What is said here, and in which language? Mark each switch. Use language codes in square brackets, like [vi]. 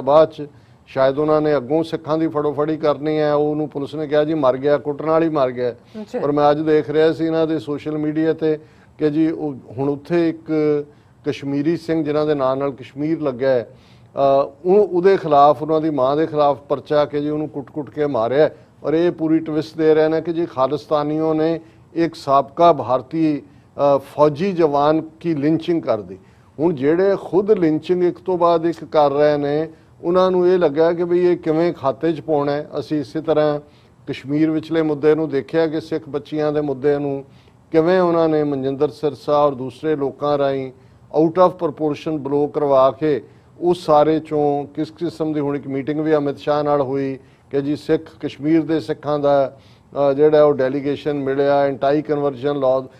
[pa] ਬਾਅਦ 'ਚ ਸ਼ਾਇਦ ਉਹਨਾਂ ਨੇ ਅੱਗੋਂ ਸਿੱਖਾਂ ਦੀ ਫੜੋਫੜੀ ਕਰਨੀ ਹੈ, ਉਹਨੂੰ ਪੁਲਿਸ ਨੇ ਕਿਹਾ ਜੀ ਮਰ ਗਿਆ, ਕੁੱਟਣ ਨਾਲ ਹੀ ਮਰ ਗਿਆ। ਔਰ ਮੈਂ ਅੱਜ ਦੇਖ ਰਿਹਾ ਸੀ ਇਹਨਾਂ ਦੇ ਸੋਸ਼ਲ ਮੀਡੀਆ ਤੇ ਕਿ ਜੀ ਉਹ ਹੁਣ ਉੱਥੇ ਇੱਕ ਕਸ਼ਮੀਰੀ ਸਿੰਘ ਜਿਨ੍ਹਾਂ ਦੇ ਨਾਂ ਨਾਲ ਕਸ਼ਮੀਰ ਲੱਗਾ ਹੈ, ਉਹਦੇ ਖਿਲਾਫ, ਉਹਨਾਂ ਦੀ ਮਾਂ ਦੇ ਖਿਲਾਫ ਪਰਚਾ ਕਿ ਜੀ ਉਹਨੂੰ ਕੁੱਟ-ਕੁੱਟ ਕੇ ਮਾਰਿਆ। [hi] और ये पूरी ट्विस्ट दे रहे हैं कि जी खालिस्तानियों ने एक साबका भारतीय फौजी जवान की लिंचिंग कर दी। [pa] ਹੁਣ ਜਿਹੜੇ ਖੁਦ ਲਿੰਚਿੰਗ ਇੱਕ ਤੋਂ ਬਾਅਦ ਇੱਕ ਕਰ ਰਹੇ ਨੇ ਉਹਨਾਂ ਨੂੰ ਇਹ ਲੱਗਾ ਕਿ ਵੀ ਇਹ ਕਿਵੇਂ ਖਾਤੇ 'ਚ ਪਾਉਣਾ ਹੈ। ਅਸੀਂ ਇਸੇ ਤਰ੍ਹਾਂ ਕਸ਼ਮੀਰ ਵਿਚਲੇ ਮੁੱਦੇ ਨੂੰ ਦੇਖਿਆ ਕਿ ਸਿੱਖ ਬੱਚੀਆਂ ਦੇ ਮੁੱਦੇ ਨੂੰ ਕਿਵੇਂ ਉਹਨਾਂ ਨੇ ਮਨਜਿੰਦਰ ਸਿਰਸਾ ਔਰ ਦੂਸਰੇ ਲੋਕਾਂ ਰਾਹੀਂ ਆਊਟ ਆਫ ਪ੍ਰਪੋਰਸ਼ਨ ਬਲੋ ਕਰਵਾ ਕੇ ਉਸ ਸਾਰੇ ਚੋਂ ਕਿਸ ਕਿਸਮ ਦੀ ਹੁਣ ਇੱਕ ਮੀਟਿੰਗ ਵੀ ਅਮਿਤ ਸ਼ਾਹ ਨਾਲ ਹੋਈ ਕਿ ਜੀ ਸਿੱਖ ਕਸ਼ਮੀਰ ਦੇ ਸਿੱਖਾਂ ਦਾ ਜਿਹੜਾ ਉਹ ਡੈਲੀਗੇਸ਼ਨ ਮਿਲਿਆ ਐਂਟਾਈ ਕਨਵਰਜਨ ਲਾਅ।